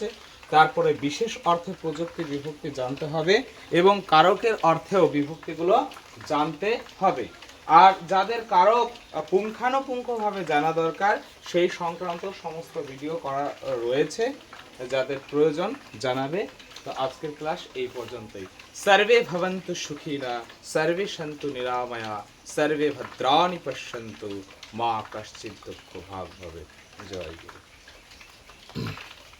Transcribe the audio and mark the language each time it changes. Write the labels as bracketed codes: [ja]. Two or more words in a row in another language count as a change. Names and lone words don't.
[bn] তারপরে বিশেষ অর্থে প্রযুক্তি বিভক্তি জানতে হবে, এবং কারকের অর্থেও বিভক্তিগুলো জানতে হবে। আর যাদের কারক পুঙ্খানুপুঙ্খভাবে জানা দরকার, সেই সংক্রান্ত সমস্ত ভিডিও করা রয়েছে, যাদের প্রয়োজন জানাবে। তো আজকের ক্লাস এই পর্যন্তই। [sa] সর্বে ভবন্তু সুখিনা, সর্বে সন্তু নিরাময়া, সর্বে ভদ্রাণি পশ্যন্তু, মা কশ্চিৎ দুঃখ ভাগ ভবেৎ। [bn] জয় গুরু।